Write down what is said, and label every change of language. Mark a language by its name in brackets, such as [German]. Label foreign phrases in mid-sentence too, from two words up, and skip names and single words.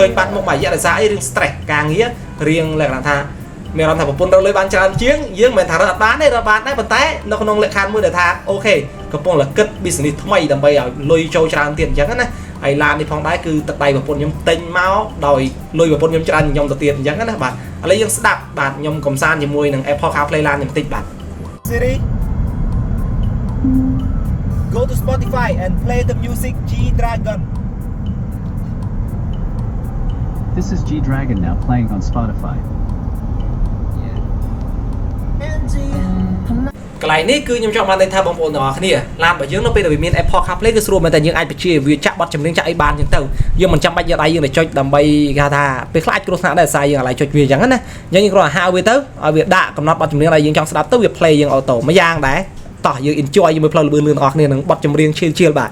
[Khmer] ញបាត់មុខមួយរយៈដោយសារអីរឿង stress ការងាររៀងលក្ខណៈថាមានអារម្មណ៍ថាប្រពន្ធរកលុយបានច្រើនជាងយើងមិនមែនថារកអត់បានទេរ កបានដែរប៉ុន្តែនៅក្នុងលក្ខខណ្ឌមួយដែលថាអូខេកំពុងតែគិត business ថ្មីដើម្បីឲ្យលុយចូលច្រើនទៀតអញ្ចឹងណាហើយឡាននេះផងដែរគឺទឹកដៃប្រពន្ធខ្ញុំទិញមកដោយលុយប្រពន្ធខ្ញុំច្រើនខ្ញុំទៅទៀតអញ្ចឹងណាបាទឥឡូវយើងស្ដាប់បាទខ្ញុំកំសាន្តជាមួយនឹង Apple CarPlay ឡានខ្ញុំបន្តិចបាទ [English] Siri Go to Spotify and play the music G Dragon This is G Dragon now playing on Spotify. [Khmer] កន្លែងនេះគឺខ្ញុំចង់បានន័យថាបងប្អូនទាំងអស់គ្នាឡានរបស់យើងនៅពេលដែលវាមាន Apple CarPlay គឺស្រួលមែនតែយើងអាចបញ្ជាវាចាក់បទចម្រៀងចាក់អីបានចឹងទៅយើងមិនចាំបាច់យកដៃយើងទៅចុចដើម្បីគេថាពេលខ្លះអាចគ្រោះថ្នាក់ដែរសារយើងអាឡ័យចុចវាចឹងណាយើងគ្រាន់តែហៅវាទៅឲ្យវាដាក់កំណត់បទចម្រៀងដែលយើងចង់ស្ដាប់ទៅវា play យើងអូតូមួយយ៉ាងដែរតោះយើង enjoy ជាមួយផ្លូវលឿនៗទាំងអស់គ្នានឹងបទចម្រៀងឈៀលបាទ